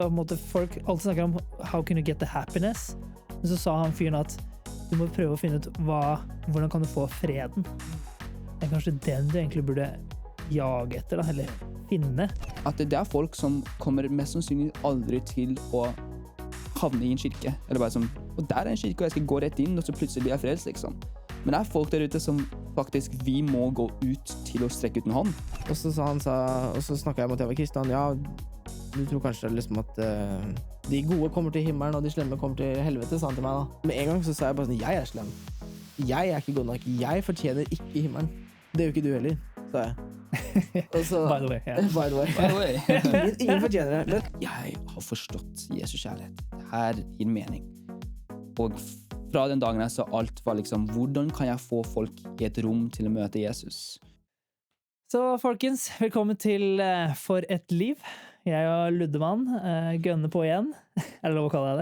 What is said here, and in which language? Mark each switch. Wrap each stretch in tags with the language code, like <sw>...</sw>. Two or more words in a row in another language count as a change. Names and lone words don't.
<no>på en måte folk alltid snakker om</no> <en>how can you get the happiness,</en> <no>men så sa han fyren at du må prøve å finne ut hvordan kan du få freden. Det er kanskje den du egentlig burde jage etter, da, eller finne. At det er folk som kommer mest sannsynlig aldri til å havne i en kirke. Eller bare sånn, og der er en kirke, og jeg skal gå rett inn, og så plutselig blir jeg frelst, liksom. Men det er folk der ute som faktisk, vi må gå ut til å strekke ut en hånd. Og så snakket jeg med at jeg var kristen. Ja, du tror kanskje liksom at de gode kommer til himmelen, og de slemme kommer til helvete, sa han til meg da. Med en gang så sa jeg bare sånn, jeg er slem. Jeg er ikke god nok. Jeg fortjener ikke himmelen. Det gjør ikke du heller, sa jeg. Og så,</no> <en>By the way, yeah. By the way.</en> <no>Ingen fortjener det. Jeg har forstått Jesus kjærlighet. Det her gir mening. Og fra den dagen jeg så alt var liksom, hvordan kan jeg få folk i et rom til å møte Jesus? Så folkens, velkommen til For et liv. Jeg og Luddemann gønner på igjen. Er det lov å kalle deg det?</no>